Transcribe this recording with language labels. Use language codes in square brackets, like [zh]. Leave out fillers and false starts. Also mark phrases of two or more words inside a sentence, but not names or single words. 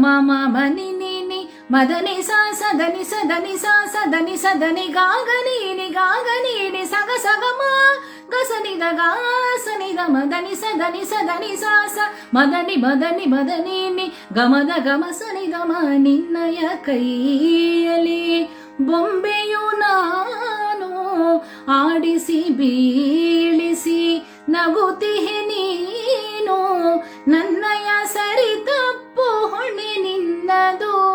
[kn] ಮ ಮ ನಿ ನಿ ನಿ ಮದ ನಿ ಸಾ ಸದ ನಿ ಸದ ನಿ ಸಾ ಸದ ನಿ ಸದ ನಿ ಗ ಗ ನಿ ನಿ ಗ ಗ ನಿ ನಿ ಸ ಗ ಸ ಗ ಮ ಗ ಸ ನಿ ದ ಗ ಸ ನಿ ದ ಮದ ನಿ ಸದ ನಿ ಸದ ನಿ ಸಾ ಸ ಮದ ನಿ ನಿ ಗ ಮ ದ ಗ ಮ ಸ ನಿ ದ ಮ ನಿನ್ನಯ ಕೈಯಲ್ಲಿ ಬೊಂಬೆಯು ನಾನು ಆಡಿಸಿ ಬೀಳಿಸಿ ನಗುತ್ತಿಹೆ ನೀನು ನನ್ನಯ ಸರಿ ತಪ್ಪು ಹೊಣೆ ನಿನ್ನದು